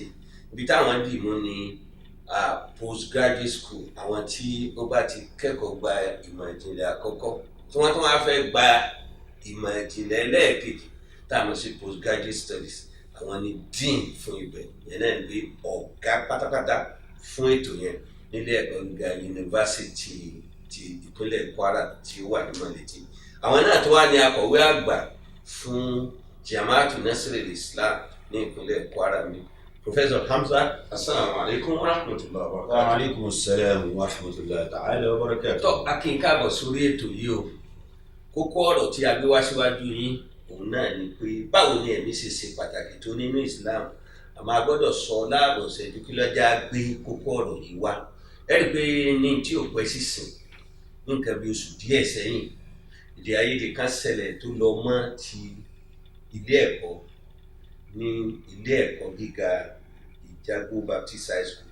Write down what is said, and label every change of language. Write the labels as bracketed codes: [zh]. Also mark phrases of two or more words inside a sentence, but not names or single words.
[yo] Ibi táwọn dì mú ni [en] postgraduate school, [yo] àwọn tí ó bá ti kẹ́kọ̀ọ́ gba ìmọ̀ ìjìnlẹ̀ àkọ́kọ́ tí wọ́n tún wá fẹ́ gba ìmọ̀ ìjìnlẹ̀ ẹlẹ́ẹ̀kejì táwọn sí [en] postgraduate studies, [yo] àwọn ni dean fún ibẹ̀ yẹn náà gbé ọ̀gá pátápátá fún ètò yẹn nílé ẹ̀kọ́ gíga University ti ìpínlẹ̀ Kwara tí ó wà ní Mọ̀lété. Àwọn náà tó wá ní akọ̀wé àgbà fún Jamaatu Nasiril Islam ní ìpínlẹ̀ Kwara mi. Professor Hamza, [ar] السلام عليكم ورحمة الله وبركاته. وعليكم السلام ورحمة الله تعالى وبركاته. [yo] Tó a kí n káàbọ̀ sórí ètò yìí o. Kókó ọ̀rọ̀ tí a gbé wá síwájú yín òun náà ni pé báwo ni ẹ̀mí ṣe ṣe pàtàkì tó nínú Islam. Àmọ́ a gbọ́dọ̀ sọ láàbọ̀ ṣẹ́jú kí lọ́jà gbé kókó ọ̀rọ̀ yìí wá. Ẹ rí i pé ní tí ò pẹ́ sísìn nǹkan bí oṣù díẹ̀ sẹ́yìn èdè àìyedè kan ṣẹlẹ̀ tó lọ mọ́ ti ilé ẹ̀kọ́ ní ilé ẹ̀kọ́ gíga Ìjágbó Baptist High School.